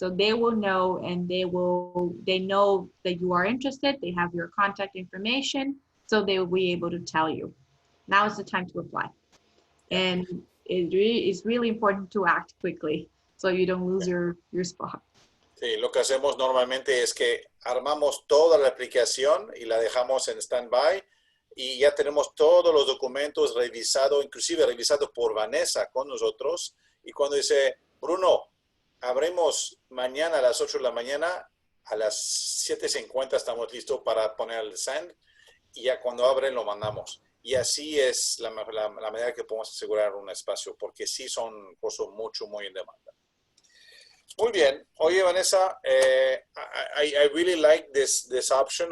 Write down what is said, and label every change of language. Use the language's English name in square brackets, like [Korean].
[English] So they will know, and they know that you are interested, they have your contact information, so they will be able to tell you, now is the time to apply. And it's really important to act quickly so you don't lose your spot. [Spanish] Sí, lo que hacemos normalmente es que armamos toda la aplicación y la dejamos en stand-by, y ya tenemos todos los documentos revisados, inclusive revisados por Vanessa con nosotros, y cuando dice, Bruno, abrimos mañana a las 8 de la mañana, a las 7:50 estamos listos para poner el send, y ya cuando abren lo mandamos. Y así es la manera que podemos asegurar un espacio, porque sí son cosas muy en demanda. Muy bien. Oye, [English] Vanessa, I really like this option.